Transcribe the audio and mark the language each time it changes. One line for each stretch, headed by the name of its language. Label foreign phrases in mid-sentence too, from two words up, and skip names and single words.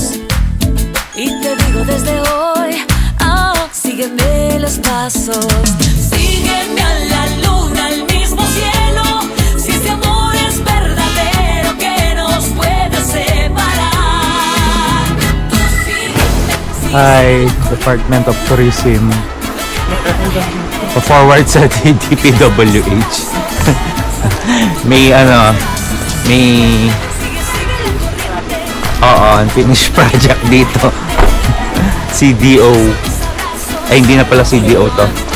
Spanish: Y te digo desde hoy, sígueme los pasos. Sígueme a la luna, al mismo cielo. Si ese amor es verdadero, ¿qué nos puede separar?
English: Hi, Department of Tourism.
Filipino: Pa-forward sa DPWH. may
English: unfinished project
Filipino: dito. CDO. Ay, hindi na pala CDO to.